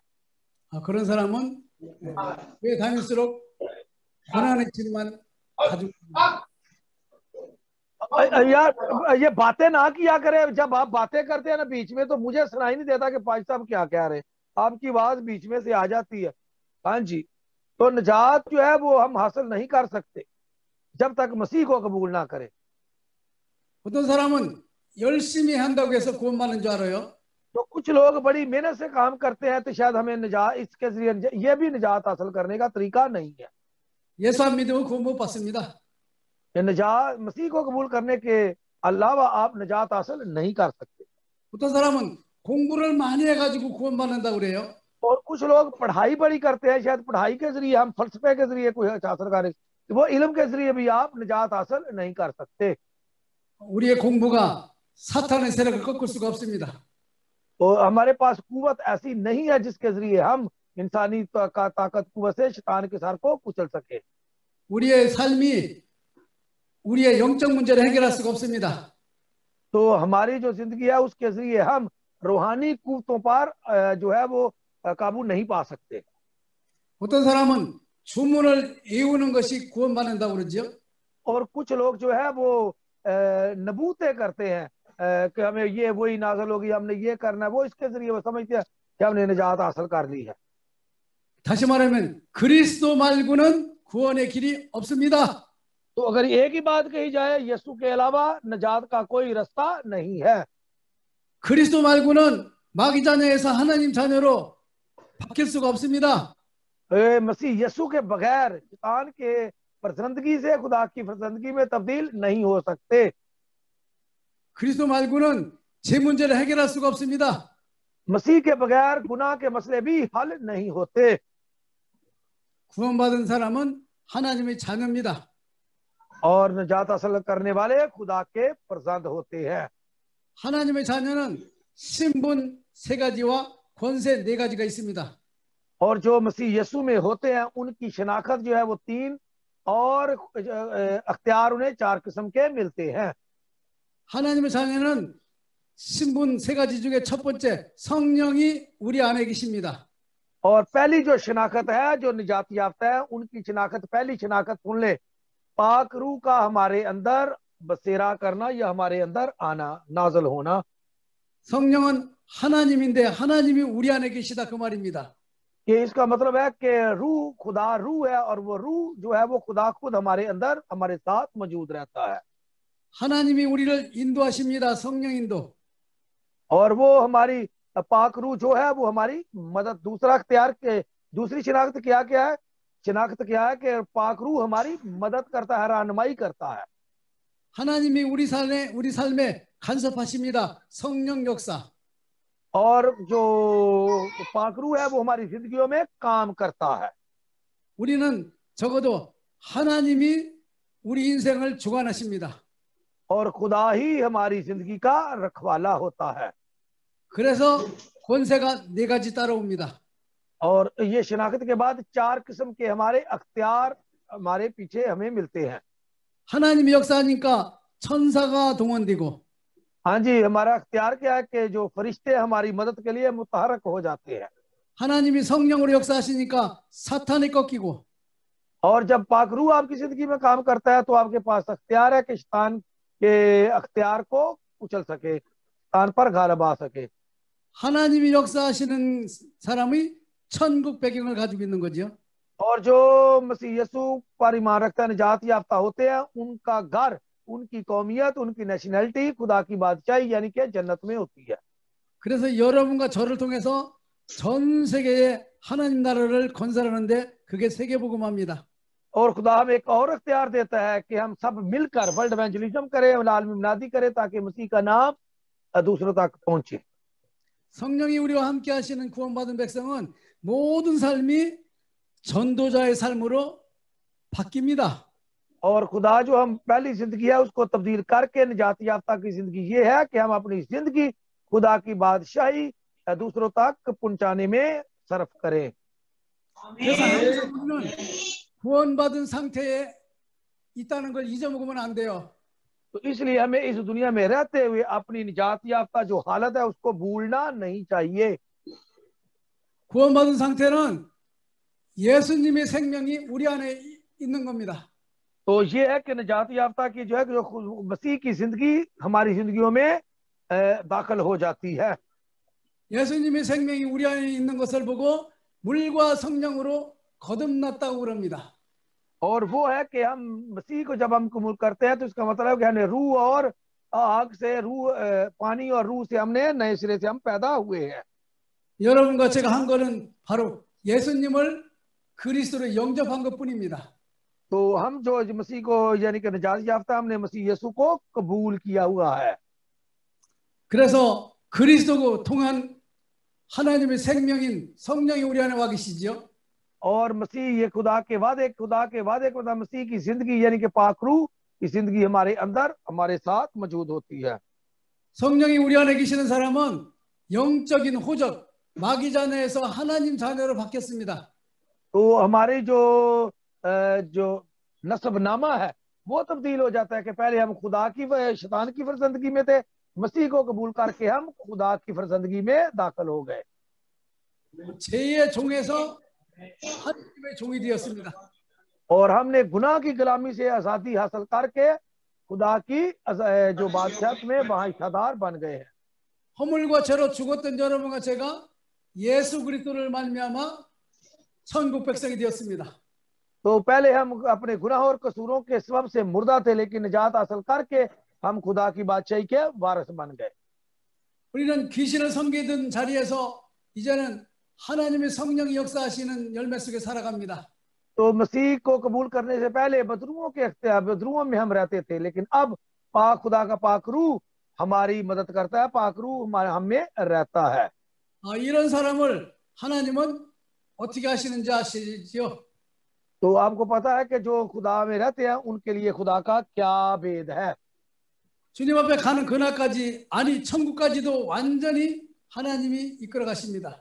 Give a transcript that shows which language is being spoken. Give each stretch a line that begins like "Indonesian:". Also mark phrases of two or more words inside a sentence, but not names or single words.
Korean: 그런 사람은 교회 다닐수록 고난의질만 가지고
Urdu: یار یہ باتیں نہ کیا کرے. جب آپ باتیں کرتے ہیں نا بیچ میں، تو مجھے سنائی نہیں دیتا کہ پاز صاحب کیا کہہ رہے ہیں، آپ کی آواز بیچ میں سے آ جاتی ہے. ہاں جی، تو نجات جو ہے وہ ہم حاصل نہیں کر سکتے جب تک مسیح کو قبول نہ کریں.
Korean: 어떤 사람은 열심히 한다고 해서 구원받는 줄 알아요.
Urdu: تو کچھ لوگ بڑی محنت سے کام کرتے ہیں تو شاید ہمیں نجات اس کے ذریعے یہ بھی نجات حاصل کرنے کا طریقہ نہیں ہے.
Korean: 예수 안 믿으면 구원 못 받습니다.
Urdu: یہ نجات مسیح کو قبول کرنے کے علاوہ آپ نجات حاصل نہیں کر سکتے.
Korean: 어떤 सा람은 공부를 많이 해가지고 구원받는다고 그래요.
Urdu: اور کچھ لوگ پڑھائی بڑی کرتے ہیں، شاید پڑھائی کے ذریعے ہم فلسفے کے ذریعے کوئی حاصل کریں، وہ علم کے ذریعے بھی آپ نجات حاصل نہیں کر سکتے.
Korean: 우리의 공부가 사탄의 세력을 꺾을 수가 없습니다.
Urdu: تو ہمارے پاس قوت ایسی نہیں ہے جس کے ذریعے ہم انسانی طاقت قوت سے شیطان کے سر کو کچل سکے.
Korean: 우리의 삶이 우리의 영적 문제를 해결할 수가 없습니다.
Urdu: تو ہماری جو زندگی ہے اس کے ذریعے ہم روحانی قوتوں پر جو ہے وہ قابو نہیں پا سکتے.
Korean: 어떤 सा람은 주문을 외우는 것이 구원받는다고 그러죠.
Urdu: اور کچھ لوگ جو ہے وہ نبوتے کرتے ہیں کہ ہمیں یہ وحی نازل ہوگی، ہم نے یہ کرنا ہے، وہ اس کے ذریعے وہ سمجھتے ہیں کہ ہم نے نجات حاصل کر لی ہے.
Korean: 다시 말하면 그리스도 말고는 구원의 길이 없습니다.
Urdu: تو اگر ایک ہی بات کہی جائے، یسوع کے علاوہ نجات کا کوئی راستہ نہیں ہے.
Korean: 그리스도 말고는 마귀 자녀에서 하나님 자녀로 바뀔 수가 없습니다.
Urdu: مسیح یسوع کے بغیر شیطان کے فرزندگی سے خدا کی فرزندگی میں تبدیل نہیں ہو سکتے.
Korean: 그리스도 말고는 제 문제를 해결할 수가 없습니다.
Urdu: مسیح کے بغیر گناہ کے مسئلے بھی حل نہیں ہوتے.
Korean: 구원받은 사람은 하나님의 자녀입니다.
Urdu: اور نجات حاصل کرنے والے خدا کے فرزند ہوتے ہیں.
Korean: 하나님의 자녀는 신분 세 가지와 권세 네 가지가 있습니다.
Urdu: اور جو مسیح یسوع میں ہوتے ہیں ان کی شناخت جو ہے وہ 3 اور اختیار انہیں 4 قسم کے ملتے ہیں.
Korean: 하나님의 자녀는 신분 세 가지 중에 첫 번째 성령이 우리 안에 계십니다.
Urdu: اور پہلی جو شناخت ہے جو نجات یافتہ ہے ان کی شناخت، پہلی شناخت سن لے، پاک روح کا ہمارے اندر بسیرا کرنا یا ہمارے اندر آنا، نازل ہونا.
Korean: 성령은 하나님인데 하나님이 우리 안에 계시다 그 말입니다.
Urdu: یہ اس کا مطلب ہے کہ روح خدا روح ہے اور وہ روح جو ہے وہ خدا خود ہمارے اندر ہمارے ساتھ موجود رہتا ہے.
Korean: 하나님이 우리를 인도하십니다. 성령 인도.
Urdu: اور وہ ہماری پاک روح جو ہے وہ ہماری مدد، دوسرا اختیار کے دوسری شناخت کیا کیا ہے، شناخت کیا ہے کہ پاک روح ہماری مدد کرتا ہے، رہنمائی کرتا ہے.
Korean: 하나님이 우리 삶에 간섭하십니다. 성령 역사.
Urdu: اور جو پاک روح ہے وہ ہماری زندگیوں میں کام کرتا ہے.
Korean: 우리는 적어도 하나님이 우리 인생을 주관하십니다.
Urdu: اور خدا ہی ہماری زندگی کا رکھوالا ہوتا ہے.
Korean: 그래서 권세가 네 가지 따라옵니다.
Urdu: اور یہ شناخت کے بعد 4 قسم کے ہمارے اختیار ہمارے پیچھے ہمیں ملتے ہیں.
Korean: 하나님이 역사하니까 천사가 동원되고,
Urdu: ہاں جی، ہمارا اختیار کیا ہے کہ جو فرشتے ہماری مدد کے لیے متحرک ہو جاتے ہیں.
Korean: 하나님이 성령으로 역사하시니까 सा탄이 꺾이고,
Urdu: اور جب پاک روح آپ کی زندگی میں کام کرتا ہے تو آپ کے پاس اختیار ہے کہ شیطان کے اختیار کو کچل سکے، شیطان پر غالب آ سکے.
Korean: 하나님이 역사하시는 사람이 천국 배경을 가지고 있는 거죠.
Urdu: اور جو مسیح یسوع پر ایمان رکھتا ہے، نجات یافتہ ہوتے ہیں، ان کا گھر، ان کی قومیت، ان کی نیشنیلٹی خدا کی بادشاہی یعنی کہ جنت میں ہوتی ہے.
Korean: 그래서 여러분과 저를 통해서 전 세계에 하나님 나라를 건설하는데 그게 세계복음화입니다.
Urdu: اور خدا ہمیں ایک اور اختیار دیتا ہے کہ ہم سب مل کر
English: world evangelism
Urdu: کریں، عالمی منادی کریں، تاکہ مسیح کا نام دوسروں تک پہنچے.
Korean: 성령이 우리와 함께 하시는 구원받은 백성은 모든 삶이 전도자의 삶으로 바뀝니다.
Urdu: اور خدا جو ہم پہلی زندگی ہے اس کو تبدیل کر کے نجات یافتہ کی زندگی یہ ہے کہ ہم اپنی زندگی خدا کی بادشاہی دوسروں تک پہنچانے میں صرف کریں.
Korean: 그래서 항상 우리는 구원받은 상태에 있다는 걸 잊어먹으면 안 돼요.
Urdu: تو اس لیے ہمیں اس دنیا میں رہتے ہوئے اپنی نجات یافتہ جو حالت ہے اس کو بھولنا نہیں چاہیے.
Korean: 구원받은 상태는 예수님의 생명이 우리 안에 있는 겁니다.
Urdu: تو یہ ہے کہ نجات یافتہ کی جو ہے جو مسیح کی زندگی ہماری زندگیوں میں داخل ہو جاتی ہے.
Korean: 예수님의 생명이 우리 안에 있는 것을 보고 물과 성령으로 거듭났다고 그럽니다.
Urdu: اور وہ ہے کہ ہم مسیح کو جب ہم قبول کرتے ہیں تو اس کا مطلب ہے کہ ہم نے روح اور آگ سے پانی اور روح سے ہم نے نئے سرے سے ہم پیدا ہوئے ہیں.
Korean: 여러분과 제가 한 거는 바로 예수님을 그리스도로 영접한 것뿐입니다.
Urdu: تو ہم جو مسیح کو یعنی کہ نجات یافتہ ہم نے مسیح یسوع کو قبول کیا ہوا ہے.
Korean: 그래서 그리스도고 통한 하나님의 생명인 성령이 우리 안에 와 계시죠.
Urdu: اور مسیح یہ خدا کے وعدے کے بعد مسیح کی زندگی یعنی کہ پاک روح کی زندگی ہمارے اندر ہمارے ساتھ موجود ہوتی ہے.
Korean: 성령이 우리 안에 계시는 사람은 영적인 호적 마귀 자녀에서 하나님 자녀로 바뀌었습니다.
Urdu: تو ہمارے جو نسب نامہ ہے وہ تبدیل ہو جاتا ہے کہ پہلے ہم خدا کی شیطان کی فرزندگی میں تھے، مسیح کو قبول کر کے ہم خدا کی فرزندگی میں داخل ہو گئے.
Korean: 죄의 종에서 하나님의 종이 되었습니다.
Urdu: اور ہم نے گناہ کی غلامی سے آزادی حاصل کر کے خدا کی جو بادشاہت میں بادشاہدار بن گئے ہیں.
Korean: 허물과 죄로 죽었던 여러분과 제가 예수 그리스도를 말미암아 천국 백성이 되었습니다.
Urdu: تو پہلے ہم اپنے گناہ اور قصوروں کے سبب سے مردہ تھے، لیکن نجات حاصل کر کے ہم خدا کی بادشاہی کے وارث بن گئے.
Korean: 우리는 귀신을 섬기던 자리에서 이제는 하나님의 성령이 역사하시는 열매 속에 살아갑니다.
Urdu: تو مسیح کو قبول کرنے سے پہلے بدروحوں میں ہم رہتے تھے، لیکن اب پاک خدا کا پاک روح ہماری مدد کرتا ہے، پاک روح ہمارے ہم میں رہتا ہے.
Korean: 이런 사람을 하나님은 어떻게 하시는지 아시죠?
Urdu: تو آپ کو پتا ہے کہ جو خدا میں رہتے ہیں ان کے لیے خدا کا کیا بھید ہے.
Korean: 주님 앞에 가는 그날까지 아니 천국까지도 완전히 하나님이 이끌어 가십니다.